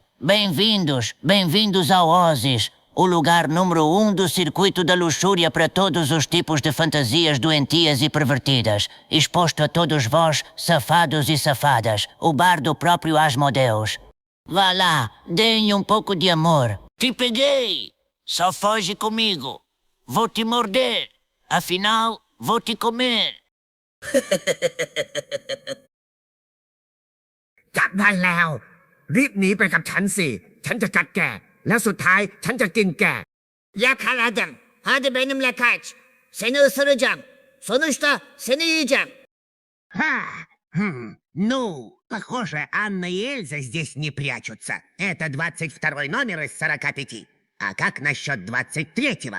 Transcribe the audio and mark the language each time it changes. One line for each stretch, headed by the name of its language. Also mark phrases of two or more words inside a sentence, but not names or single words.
Portuguese: Bem-vindos, bem-vindos ao Oasis, o lugar número 1 do circuito da luxúria para todos os tipos de fantasias doentias e pervertidas. Exposto a todos vós, safados e safadas, o bar do próprio Asmodeus. Vá lá, deem um pouco de amor. Te peguei! Só foge comigo. Vou te morder. Afinal, vou te comer.
Thai: จับมันแล้ว รีบหนีไปกับฉันสิ ฉันจะกัดแก แล้วสุดท้ายฉันจะกินแก Yakaladım.
Turkish: Hadi benimle kaç. Seni ısıracağım. Sonuçta seni yiyeceğim.
Russian: Ну, похоже, Анна и Эльза здесь не прячутся. Это 22-й номер из 45. А как насчет 23-го?